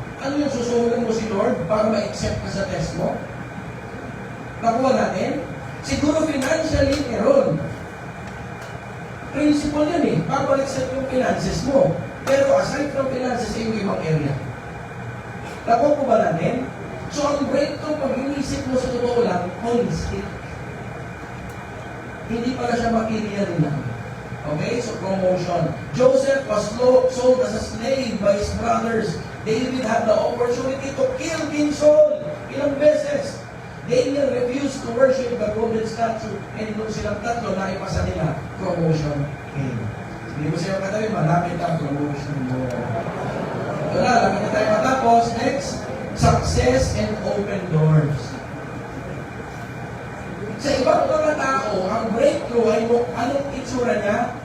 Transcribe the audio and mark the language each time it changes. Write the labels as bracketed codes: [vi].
[tl] Ano yung susuhulan mo si Lord para ma-accept ka sa test mo? Nakuha natin? Siguro financially, meron. principle yan eh. Babalik sa yung finances mo. Pero aside from finances, yung ibang area. Nakuha po ba natin? So, ang breakthrough, pag inisip mo sa totoo lang, holistic. Hindi pala siya material lang. [en] Okay? So, promotion. Joseph was sold as a slave by his brothers. David had the opportunity to kill King Saul. [tl] Ilang beses. [en] Daniel refused to worship the golden statue. [tl] And nung silang tatlo, naipasa nila, [en] promotion came. [tl] Hindi mo siya katabi, malapit ang promotion mo. Wala, lapit na tayo matapos. [en] Next, success and open doors. [tl] Sa ibang mga tao, ang breakthrough ay anong itsura niya?